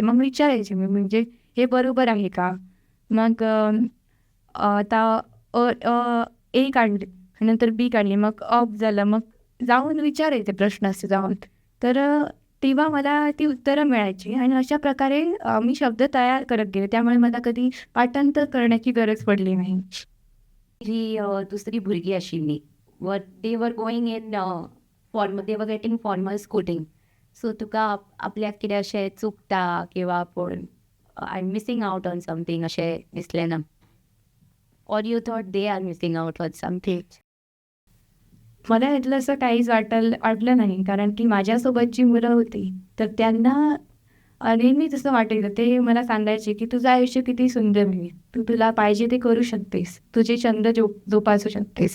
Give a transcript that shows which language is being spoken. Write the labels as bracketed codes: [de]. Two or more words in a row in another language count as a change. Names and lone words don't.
[mr] मग विचारायचे मी म्हणजे हे बरोबर आहे का? मग आता ए काढली, नंतर बी काढली, मग झालं. मग जाऊन विचारायचे प्रश्नाचे जाऊन. तर तेव्हा मला ती उत्तरं मिळायची आणि अशा प्रकारे मी शब्द तयार करत गेले. त्यामुळे मला कधी पाठांतर करण्याची गरज पडली नाही. [kok] जी दुसरी भुरगीं आशिल्लीं [en] they were going in they were getting formal schooling. [kok] सो तुका आपल्याक कितें अशें चुकता किंवा आपूण [en] I am missing out on something [kok] अशें दिसलें ना? [en] Or you thought they are missing out on something? [mr] मला यातलं असं काहीच वाटलं नाही. कारण की माझ्यासोबत जी मुलं होती, तर त्यांना नेहमीच असं वाटायचं. ते मला सांगायचे, की "तुझं आयुष्य किती सुंदर आहे. तू तुला पाहिजे ते करू शकतेस. तुझे छंद जोपासू शकतेस."